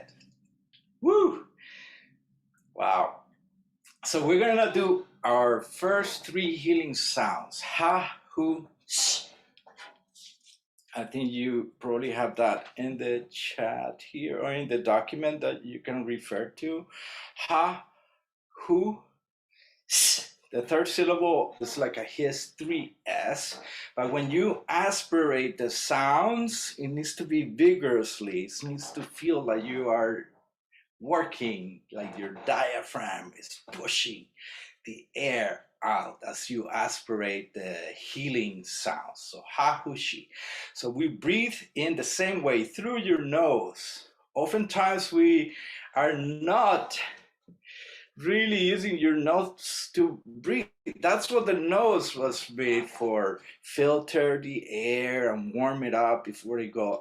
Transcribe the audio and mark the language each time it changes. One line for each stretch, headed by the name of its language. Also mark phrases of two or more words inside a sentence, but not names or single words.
English: Woo! Wow. So we're gonna do our first 3 healing sounds. Ha, hu, sh. I think you probably have that in the chat here or in the document that you can refer to. Ha, hu, s. The third syllable is like a hiss 3s, but when you aspirate the sounds, it needs to be vigorously. It needs to feel like you are working, like your diaphragm is pushing the air out as you aspirate the healing sounds. So ha hu shi. So we breathe in the same way through your nose. Oftentimes we are not really using your nose to breathe. That's what the nose was made for. Filter the air and warm it up before you go.